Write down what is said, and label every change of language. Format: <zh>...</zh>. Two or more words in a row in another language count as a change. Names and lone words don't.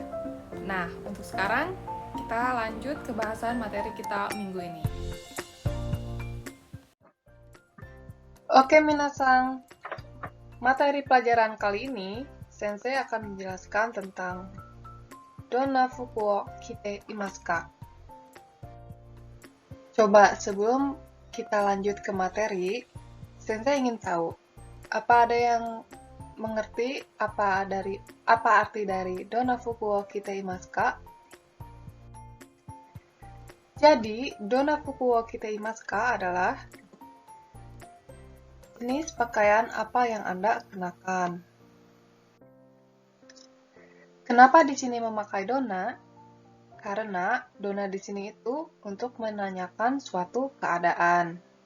<id>Nah, untuk sekarang, kita lanjut ke bahasan materi kita minggu ini. Oke, minasan. Materi pelajaran kali ini, Sensei akan menjelaskan tentang</id> <ja>どんな服を着ていますか?</ja> <id>Coba sebelum kita lanjut ke materi, Sensei ingin tahu, apa ada yang mengerti apa arti dari</id> <ja>どんな服を着ていますか?</ja> <id>Jadi,</id> <ja>どんな服を着ていますか</ja> <id>adalah jenis pakaian apa yang Anda kenakan. Kenapa di sini memakai donna? Karena donna di sini itu untuk menanyakan suatu keadaan.</id>